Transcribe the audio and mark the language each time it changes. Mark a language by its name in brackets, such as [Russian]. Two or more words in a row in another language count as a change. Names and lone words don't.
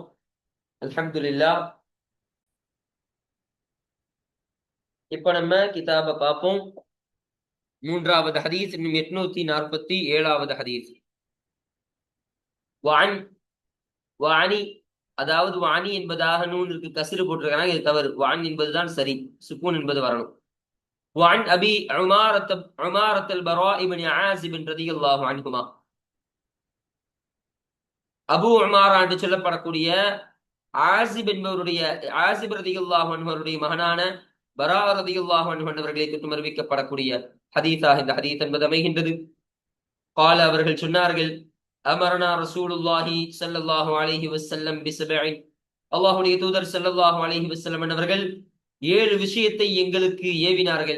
[Tamil] அல்ஹம்துலில்லாஹ். இப்ப நம்ம கிதாபை பார்ப்போம். 3வது ஹதீஸ், இன்னும் 847வது ஹதீஸ். வாணி, அதாவது வாணி என்பதாக நூனுக்கு கஸ்ரு போட்டிருக்காங்க, இது தவறு. வான் என்பதுதான் சரி, சுக்கூன் என்பது வரணும். [Arabic] وعن أبي عمارة البراء بن عازب رضي الله عنهما, [Tamil] அபு உமாரா என்று சொல்லப்படக்கூடிய ஆசிப் [Arabic] رضي الله عنه [Tamil] அவருடைய மகனான பரா [Arabic] رضي الله عنه [Tamil] அவர்களை தொட்டு அறிவிக்கப்படக்கூடிய ஹதீஸாக இந்த ஹதீஸ் என்பது அமைகின்றது. قال, அவர்கள் சொன்னார்கள், [Arabic] أمرنا رسول الله صلى الله عليه وسلم بسبع, [Tamil] அல்லாஹ்வுடைய தூதர் [Arabic] صلى الله عليه وسلم [Tamil] அவர்கள் 7 விஷயத்தை எங்களுக்கு ஏவினார்கள்.